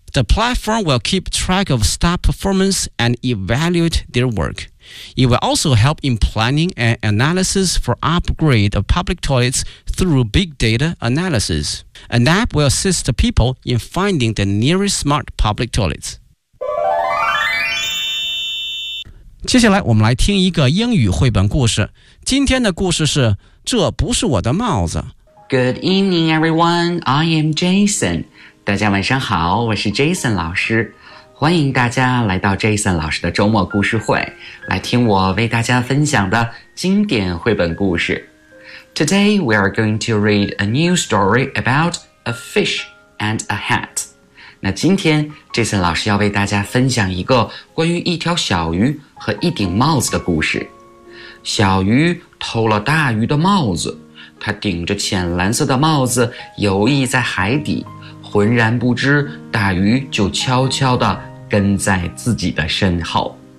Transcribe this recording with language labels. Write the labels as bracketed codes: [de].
[en] The platform will keep track of staff performance and evaluate their work. It will also help in planning and analysis for upgrade of public toilets through big data analysis. An app will assist the people in finding the nearest smart public toilets. [zh] 接下来我们来听一个英语绘本故事。今天的故事是这不是我的帽子。 [en] Good evening everyone, I am Jason. [zh] 大家晚上好，我是 Jason 老师。欢迎大家来到 Jason 老师的周末故事会，来听我为大家分享的经典绘本故事。 [en] Today we are going to read a new story about a fish and a hat. [zh] 那今天这次老师要为大家分享一个关于一条小鱼和一顶帽子的故事。小鱼偷了大鱼的帽子，它顶着浅蓝色的帽子游弋在海底，浑然不知大鱼就悄悄地跟在自己的身后。